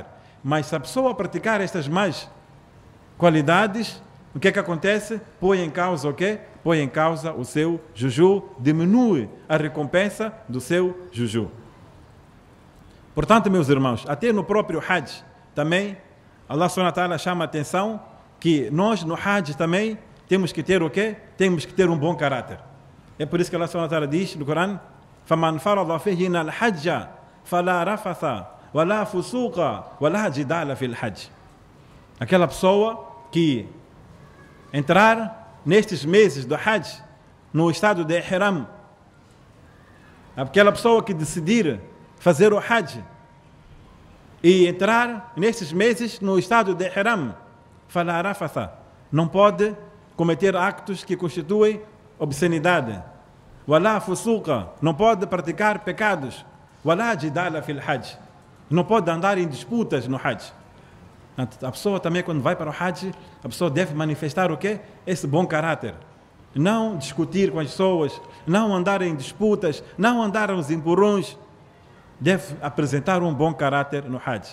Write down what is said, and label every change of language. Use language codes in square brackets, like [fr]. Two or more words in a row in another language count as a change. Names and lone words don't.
[pt] Mas se a pessoa praticar estas más qualidades, o que é que acontece? Põe em causa o quê? Põe em causa o seu jejum, diminui a recompensa do seu jejum. Portanto, meus irmãos, até no próprio Hajj, também, Allah [ar] سبحانه وتعالى [pt] chama a atenção que nós no Hajj também temos que ter o quê? Temos que ter um bom caráter. É por isso que Allah [ar] سبحانه وتعالى [pt] diz no Corão: [ar] فَمَنْ فَرَضَ فِيهِنَا الْحَجَّ فَلَا رَفَثَ وَلَا فُسُوقَ وَلَا جِدَالَ فِي الْحَجِّ. [pt] Aquela pessoa que entrar nestes meses do Hajj no estado de Ihram, aquela pessoa que decidir fazer o Hajj e entrar nestes meses no estado de Ihram, [ar] فلا رفث, [pt] não pode cometer actos que constituem obscenidade. [ar] ولا فسوق, [pt] não pode praticar pecados. [ar] ولا جدال في الحج, [pt] não pode andar em disputas no Hajj. A pessoa também, quando vai para o Hajj, a pessoa deve manifestar o quê? Esse bom caráter. Não discutir com as pessoas, não andar em disputas, não andar aos empurrões. Deve apresentar um bom caráter no Hajj.